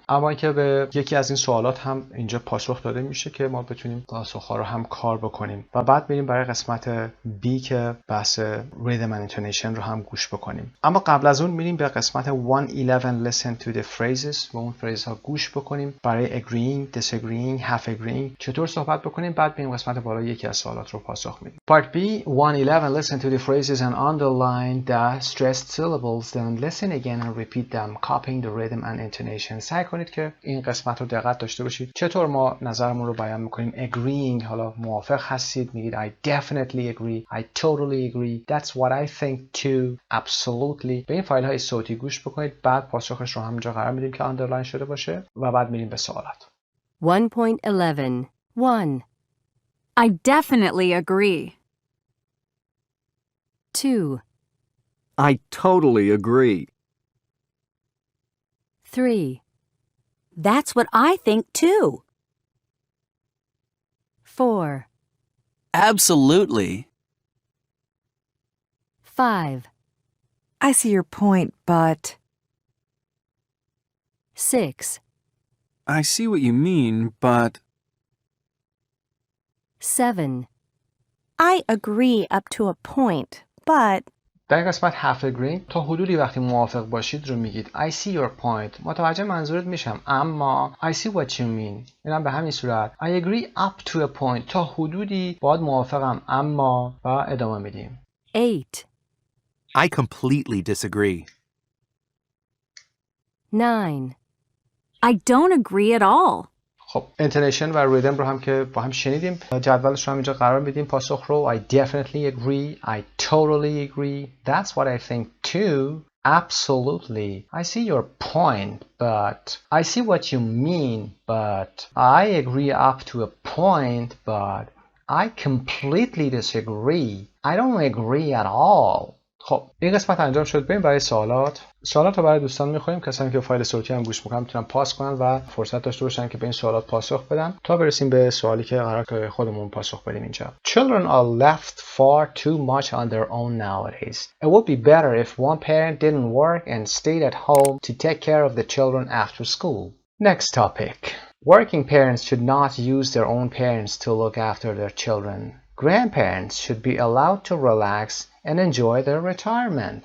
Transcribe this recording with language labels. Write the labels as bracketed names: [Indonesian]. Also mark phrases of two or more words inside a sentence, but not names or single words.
[Persian] اما اینکه به یکی از این سوالات هم اینجا پاسخ داده میشه که ما بتونیم پاسخ‌ها رو هم کار بکنیم و بعد میریم برای قسمت B که بحث [English] rhythm and intonation [Persian] رو هم گوش بکنیم. اما قبل از اون میریم به قسمت 111 [English] listen to the phrases [Persian] و اون فریز ها گوش بکنیم برای [English] agreeing, disagreeing, half agreeing [Persian] چطور صحبت بکنیم. بعد بریم قسمت بالا یکی از سوالات رو پاسخ میدیم. [English] Part B 111 listen to the phrases and underline the stressed syllables then listen again and repeat them copying the rhythm and intonation. [Persian] سعی کنید که این قسمت رو دقت داشته باشید. چطور ما نظرمون رو بیان میکنیم. [English] agreeing [Persian] حالا موافق هستید میگید [English] I definitely agree, I totally agree, that's what I think too, absolutely. [Persian] به این فایل های صوتی گوش بکنید. بعد پاسخش رو همونجا قرار میدیم که آندرلاین شده باشه و بعد میریم به سوالات. [English] 1.11 1. I definitely agree. 2. I totally agree. 3. That's what I think too. 4. Absolutely. 5, I see your point, but... 6, I see what you mean, but... 7, I agree up to a point, but... [Persian] در قسمت [English] half agree [Persian] تا حدودی وقتی موافق باشید رو میگید [English] I see your point. [Persian] متوجه منظورت میشم، اما [English] I see what you mean. [Persian] اینم به همین صورت [English] I agree up to a point. [Persian] تا حدودی باید موافقم، اما و ادامه میدیم. [English] 8, I completely disagree. 9, I don't agree at all. [Persian] خب intonation و ریدم رو هم که با هم شنیدیم، جدولش رو هم اینجا قرار میدیم پاسخ رو. [English] I definitely agree. I totally agree. That's what I think too. Absolutely. I see your point, but I see what you mean, but I agree up to a point, but I completely disagree. I don't agree at all. [Persian] خب این قسمت انجام شد. بریم برای سوالات رو برای دوستان میخوایم. کسانی که فایل صوتی هم گوش میکنن میتونن پاس کنن و فرصت داشته باشن که به این سوالات پاسخ بدن تا برسیم به سوالی که قرار که خودمون پاسخ بدیم اینجا. [English] Children are left far too much on their own nowadays. It would be better if one parent didn't work and stayed at home to take care of the children after school. Next topic. Working parents should not use their own parents to look after their children. Grandparents should be allowed to relax and enjoy their retirement.